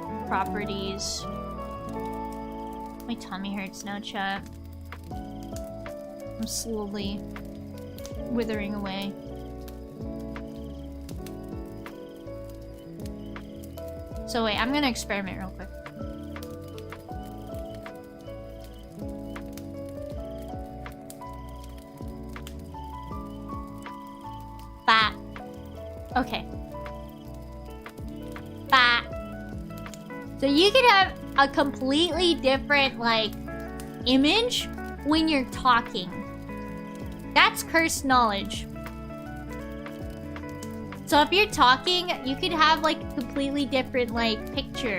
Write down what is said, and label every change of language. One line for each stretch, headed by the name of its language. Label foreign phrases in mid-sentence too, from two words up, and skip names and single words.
English: properties. My tummy hurts now, chat. I'm slowly withering away. So wait, I'm gonna experiment real quick. Bah. Okay. Bah. So you can have a completely different, like, image when you're talking. That's cursed knowledge. So if you're talking, you could have, like, a completely different, like, picture.